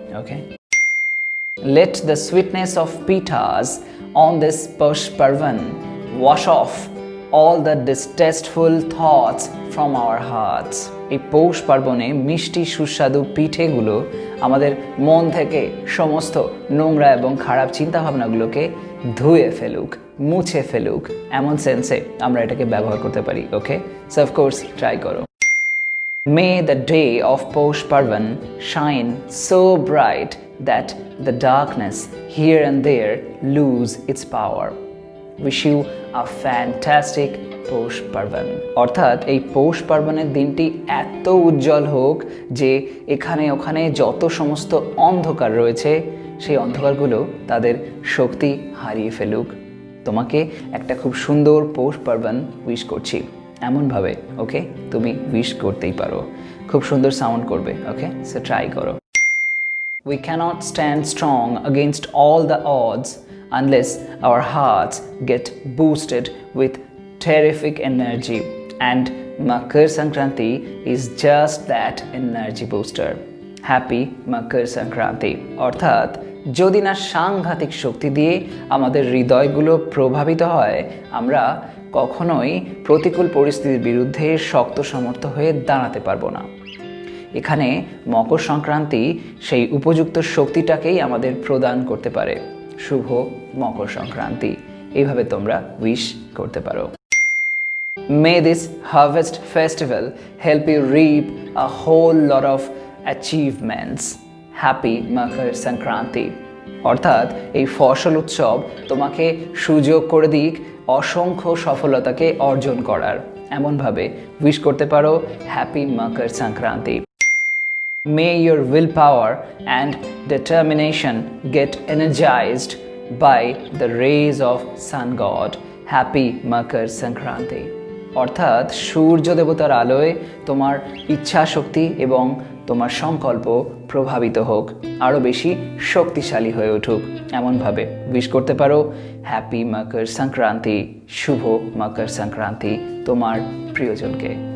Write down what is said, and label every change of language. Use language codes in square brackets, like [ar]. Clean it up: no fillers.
[en] Okay, let the sweetness of pithas on this Poush Parvan wash off all the distasteful thoughts from our hearts. [bn] এই পৌষ পার্বণে মিষ্টি সুস্বাদু পিঠেগুলো আমাদের মন থেকে সমস্ত নোংরা এবং খারাপ চিন্তাভাবনাগুলোকে ধুয়ে ফেলুক, মুছে ফেলুক, এমন সেন্সে আমরা এটাকে ব্যবহার করতে পারি। [en] Okay, so of course try করো। May the day of Poush Parvan shine so bright that the darkness here and there lose its power. Wish you a fantastic Poush Parvan. [bn] অর্থাৎ এই পৌষ পার্বণের দিনটি এত উজ্জ্বল হোক যে এখানে ওখানে যত সমস্ত অন্ধকার রয়েছে সেই অন্ধকারগুলো তাদের শক্তি হারিয়ে ফেলুক। তোমাকে একটা খুব সুন্দর পৌষ পার্বণ উইশ করছি এমনভাবে। ওকে, তুমি উইশ করতেই পারো, খুব সুন্দর সাউন্ড করবে। [en] Okay, so try করো। We cannot stand strong against all the odds unless our hearts get boosted with terrific energy, and Makar Sankranti is just that energy booster. Happy Makar Sankranti. [bn] অর্থাৎ যদি না সাংঘাতিক শক্তি দিয়ে আমাদের হৃদয়গুলো প্রভাবিত হয়, আমরা কখনোই প্রতিকূল পরিস্থিতির বিরুদ্ধে শক্ত সমর্থ হয়ে দাঁড়াতে পারবো না। এখানে মকর সংক্রান্তি সেই উপযুক্ত শক্তিটাকেই আমাদের প্রদান করতে পারে। শুভ মকর সংক্রান্তি। এইভাবে তোমরা উইশ করতে পারো। [en] May this harvest festival help you reap a whole lot of achievements. Happy Makar Sankranti. [bn] অর্থাৎ এই ফসল উৎসব তোমাকে সুযোগ করে দিক অসংখ্য সফলতাকে অর্জন করার। এমনভাবে উইশ করতে পারো happy Makar Sankranti. [en] May your willpower and determination get energized by the rays of sun god. Happy Makar Sankranti. [bn] অর্থাৎ সূর্য দেবতার আলোয় তোমার ইচ্ছা শক্তি এবং তোমার সংকল্প প্রভাবিত হোক, আরও বেশি শক্তিশালী হয়ে উঠুক। এমনভাবে উইশ করতে পারো হ্যাপি মকর সংক্রান্তি, শুভ মকর সংক্রান্তি তোমার প্রিয়জনকে।